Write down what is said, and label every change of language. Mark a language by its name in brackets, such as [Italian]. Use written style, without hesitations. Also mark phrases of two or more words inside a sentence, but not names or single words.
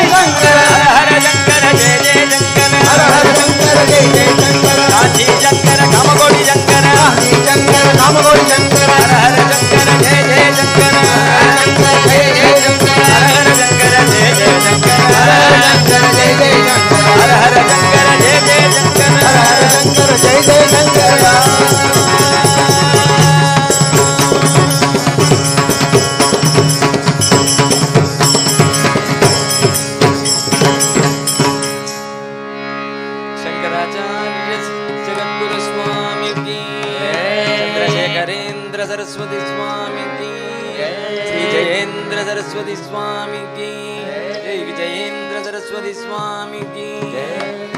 [Sanskrit] ಶಂಕರ ಹರ ಹರ ಶಂಕರ ಜಯ ಜಯ ಶಂಕರ ಹರ ಹರ ಶಂಕರ ಜಯ ಜಯ ಶಂಕರ ಕಾಂಚಿ ಶಂಕರ ಕಾಮಕೋಟಿ ಶಂಕರ ಕಾಂಚಿ ಶಂಕರ ಕಾಮಕೋಟಿ ಶಂಕರ ಹರ ಹರ ಶಂಕರ ಜಯ ಜಯ ಶಂಕರ ಹರ ಹರ ಶಂಕರ ಜಯ ಜಯ ಶಂಕರ ಹರ ಹರ ಶಂಕರ ಜಯ ಜಯ ಶಂಕರ ಹರ ಹರ ಶಂಕರ ಜಯ ಜಯ ಶಂಕರ ಹರ ಹರ ಶಂಕರ ಜಯ ಜಯ ಶಂಕರ ಹರ ಹರ ಶಂಕರ ಜಯ ಜಯ ಶಂಕರ [Hindi] शंकराचार्य जगद्गुरु स्वामी की चंद्रशेखरेंद्र सरस्वती स्वामी की श्री जयेंद्र सरस्वती स्वामी की जय विजयेंद्र सरस्वती स्वामी की